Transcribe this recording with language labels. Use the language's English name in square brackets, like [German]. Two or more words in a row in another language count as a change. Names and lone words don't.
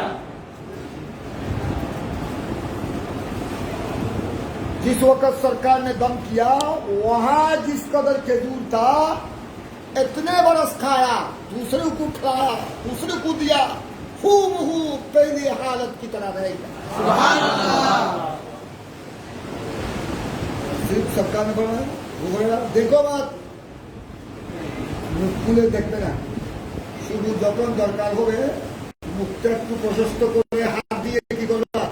[Urdu] جس وقت سرکار نے دم کیا وہاں جس قدر کھجور تھا اتنے برس کھایا، دوسرے کو کھلایا، دوسرے کو دیا، خوب پہلی حالت کی طرح رہ گیا۔ [Arabic] سبحان اللہ۔ [Urdu] صرف سرکار نے بڑھایا وہ بڑھا دیکھو بات [Bangla] মুখগুলো দেখবে না, শুধু যখন দরকার হবে মুখটা একটু প্রশস্ত করে হাত দিয়ে কি করবে?